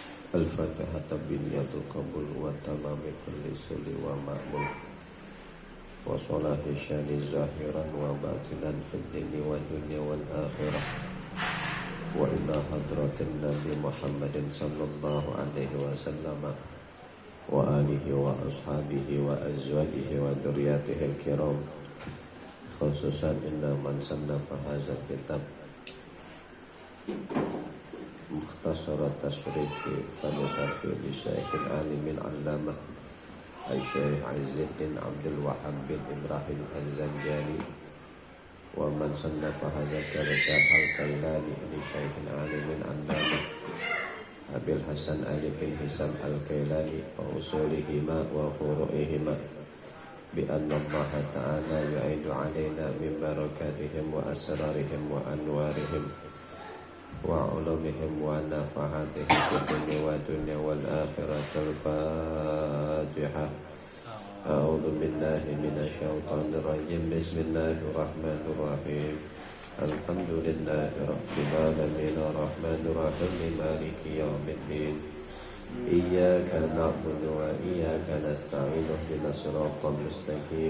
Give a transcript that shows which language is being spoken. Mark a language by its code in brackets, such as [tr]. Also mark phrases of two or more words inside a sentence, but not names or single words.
[ar] الفاتحة بنية القبول وتمام كل سؤل ومأمول وصلاح الشأن ظاهرا وباطنا في الدين والدنيا والآخرة وإلى حضرة النبي محمد صلى الله عليه وسلم وآله وأصحابه وأزواجه وذريته الكرام خصوصا إن من صنف هذا الكتاب مختصرات تصريف فداسافي لشيخ العالم العلامة الشيخ عز الدين عبد الوهاب بن إبراهيم الزنجاني ومن صنف هذا كتاب الكيلاني لشيخ العالم العلامة أبي الحسن علي بن هشام الكيلاني وأصولهما وفروعهما بأن الله تعالى يعيد علينا من بركاتهم وأسرارهم وأنوارهم وعلومهم ونفحاتهم في الدنيا ودنيا والآخرة. الفاتحة. أعوذ بالله من الشيطان الرجيم. بسم الله الرحمن الرحيم الحمد لله رب العالمين الرحمن الرحيم مالك يوم الدين. إياك نعبد وإياك نستعين اهدنا الصراط المستقيم.